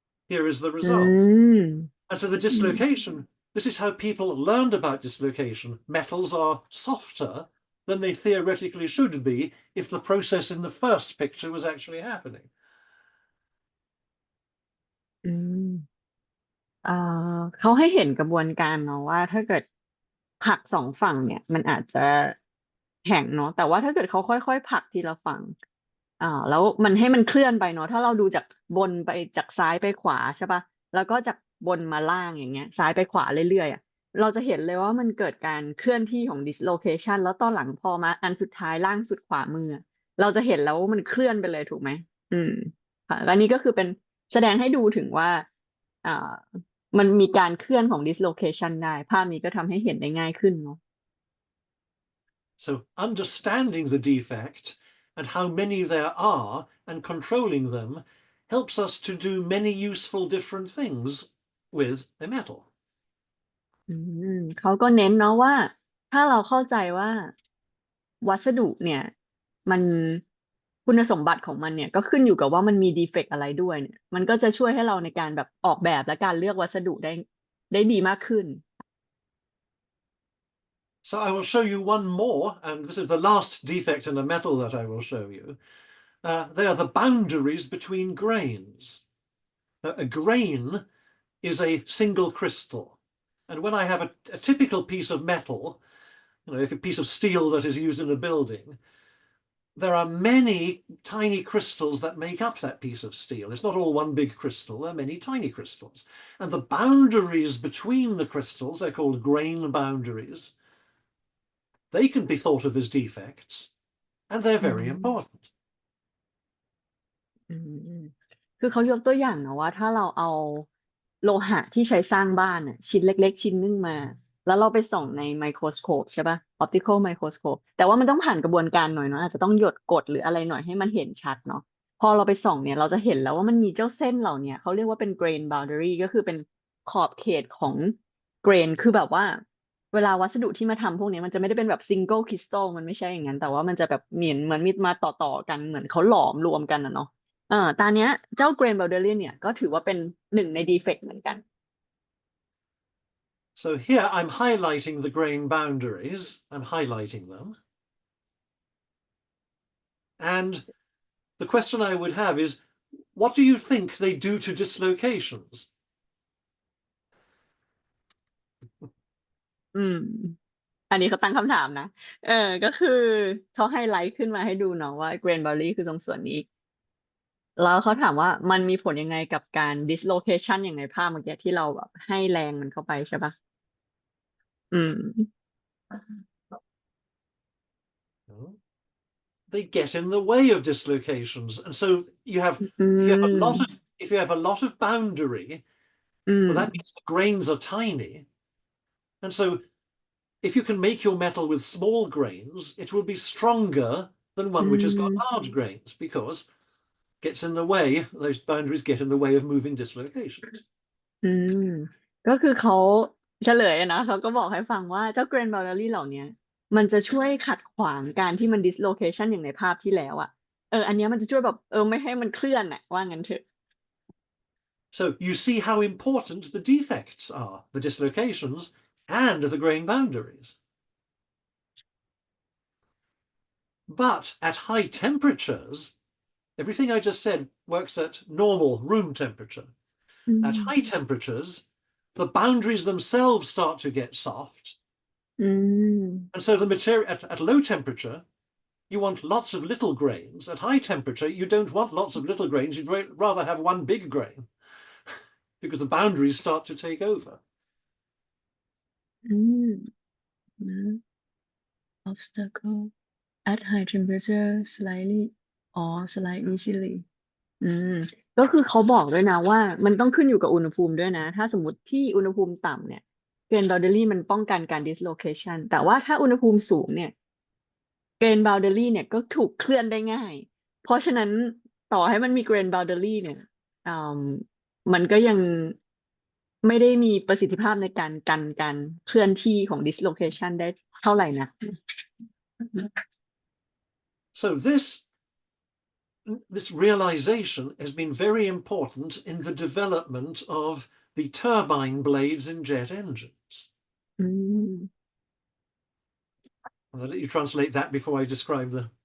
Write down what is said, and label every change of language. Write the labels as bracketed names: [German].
[English] Here is the อื result. ม And so the อืม dislocation, this is how people learned about dislocation. Metals are softer than they theoretically should be if the process in the first picture was actually happening. [Thai] อืม เอ่อเขาให้เห็นกระบวนการเนาะว่าถ้าเกิดผลักสองฝั่งเนี่ยมันอาจจะแข็งเนาะแต่ว่าถ้าเกิดเขาค่อยๆผลักทีละฝั่ง แล้วมันให้มันเคลื่อนไปเนาะถ้าเราดูจากบนไปจากซ้ายไปขวาใช่ปะแล้วก็จากบนมาล่างอย่างเงี้ยซ้ายไปขวาเรื่อยๆอ่ะเราจะเห็นเลยว่ามันเกิดการเคลื่อนที่ของ dislocation แล้วตอนหลังพอมาอันสุดท้ายล่างสุดขวามืออะเราจะเห็นแล้วว่ามันเคลื่อนไปเลยถูกไหมอืมค่ะและนี่ก็คือเป็นแสดงให้ดูถึงว่าอ่า มันมีการเคลื่อนของ dislocation ได้ภาพนี้ก็ทำให้เห็นได้ง่ายขึ้นเนาะ [English] So understanding the defect and how many there are and controlling them helps us to do many useful different things with a metal. [Thai] อืเขาก็เน้นเนาะว่าถ้าเราเข้าใจว่าวัสดุเนี่ยมันคุณสมบัติของมันเนี่ยก็ขึ้นอยู่กับว่ามันมีดีเฟกต์อะไรด้วยเนี่ยมันก็จะช่วยให้เราในการแบบออกแบบและการเลือกวัสดุได้ดีมากขึ้น [English] So I will show you one more, and this is the last defect in a metal that I will show you. They are the boundaries between grains. Now, a grain is a single crystal. And when I have a typical piece of metal, if a piece of steel that is used in a building, there are many tiny crystals that make up that piece of steel. It's not all one big crystal, there are many tiny crystals. And the boundaries between the crystals, they're called grain boundaries, they can be thought of as defects, and they're อื very important. [Thai] อืมคือเขายกตัวอย่างนะว่าถ้าเราเอาโลหะที่ใช้สร้างบ้านน่ะชิ้นเล็กๆชิ้นหนึงมาแล้วเราไปส่องในไมโครสโคปใช่ป่ะ optical microscope แต่ว่ามันต้องผ่านกระบวนการหน่อยเนาะอาจจะต้องหยดกรดหรืออะไรหน่อยให้มันเห็นชัดเนาะพอเราไปส่องเนี่ยเราจะเห็นแล้วว่ามันมีเจ้าเส้นเหล่าเนี้ยเขาเรียกว่าเป็น grain boundary ก็คือเป็นขอบเขตของ grain คือแบบว่าเวลาวัสดุที่มาทำพวกนี้มันจะไม่ได้เป็นแบบ single crystal มันไม่ใช่อย่างนั้นแต่ว่ามันจะแบบเหมือนมีมาต่อกันเหมือนเขาหลอมรวมกันนะเนาะ ตอนเนี้ยเจ้าเกรน boundary เนี่ยก็ถือว่าเป็นหนึ่งในดีเฟกต์เหมือนกัน [English] So here I'm highlighting the grain boundaries, I'm highlighting them. And the question I would have is, what do you think they do to dislocations? [Thai] อืมอันนี้เขาตั้งคำถามนะเออก็คือเขาไฮไลท์ขึ้นมาให้ดูเนาะว่าเกรน boundary คือตรงส่วนนี้แล้วเขาถามว่ามันมีผลยังไงกับการ dislocation อย่างในภาพเมื่อกี้ที่เราแบบให้แรงมันเข้าไปใช่ปะอืม [English] They get in the way of dislocations. And so อืม if you have a lot of boundary, อืม well, that means the grains are tiny. And so if you can make your metal with small grains, it will be stronger than อื one which has got ม large grains because gets in the way, those boundaries get in the way of moving dislocations. [Thai] อืมก็คือเขาเฉลยอะนะเขาก็บอกให้ฟังว่าเจ้า Grand Boundary เหล่าเนี้ยมันจะช่วยขัดขวางการที่มัน dislocation อย่างในภาพที่แล้วอ่ะอันเนี้ยมันจะช่วยแบบไม่ให้มันเคลื่อนอ่ะว่างั้นเถอะ [English] So you see how important the defects are, the dislocations and the grain boundaries. But at high temperatures, everything I just said works at normal room temperature. อื At ม high temperatures, the boundaries themselves start to get soft. อืม And so the material at low temperature, you want lots of little grains. At high temperature, you don't want lots of little grains. You'd rather have one big grain because the boundaries start to take over. [Thai] อืมนะ [English] obstacle at high temperature slightly or slide easily [Thai] อืมก็คือเขาบอกด้วยนะว่ามันต้องขึ้นอยู่กับอุณหภูมิด้วยนะถ้าสมมติที่อุณหภูมิต่ำเนี่ยเกรน boundary มันป้องกันการ dislocation แต่ว่าถ้าอุณหภูมิสูงเนี่ย เกรน boundary เนี่ยก็ถูกเคลื่อนได้ง่ายเพราะฉะนั้นต่อให้มันมีเกรน boundary เนี่ยอืมมันก็ยังไม่ได้มีประสิทธิภาพในการกันการเคลื่อนที่ของ dislocation ได้เท่าไหร่นะ [English] So this realization has been very important in the development of the turbine blades in jet engines. อืม I'll let you translate that before I describe the.